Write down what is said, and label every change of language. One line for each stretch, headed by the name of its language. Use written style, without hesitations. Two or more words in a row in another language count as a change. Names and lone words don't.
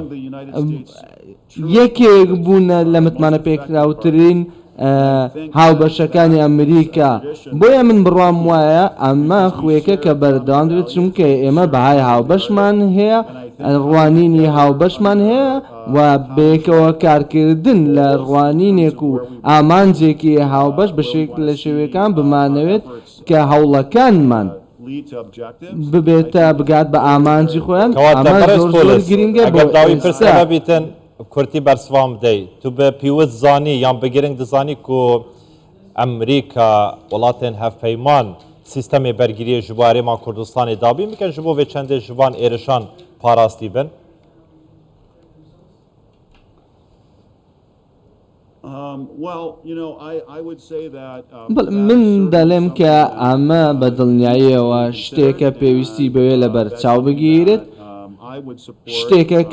Central Kurdish: یەکێک بوونە لە متمانە پێکراوترین هاوبەشەکانی ئەمریکا بۆیە من بڕوام وایە ئەمە خوێکە کە بەردەوام دەبێت چونکە ئێمە بەهای هاوبەشمان هەیە ڕوانینی هاوبەشمان هەیە و بێکەوە کارکردن لە ڕوانینێک و ئامانجێکی هاوبەش بەشێک لە شێوەکان بمانەوێت کە هەوڵەکانمان ببێتە بگات بە ئامانجی خۆیان ئەمە زۆر گرنگە بۆ
Kurdish: ئێستا کورتی بەرسوام بدەیت تو بە پیوەست زانی یان بەگرنگ دەزانی کو ئەمریکا وڵاتێن هەفپەیمان سیستەمی بەرگریە ji bo herêma Kurdistanê dabî bikin ji bo vê çendê ji van êrişan parastî bin
Central Kurdish: من دەڵێم کە ئەمە بە دڵنیاییەوە شتێکە پێویستی بەوێ لە بەرچاو بگیرێت شتێکە کە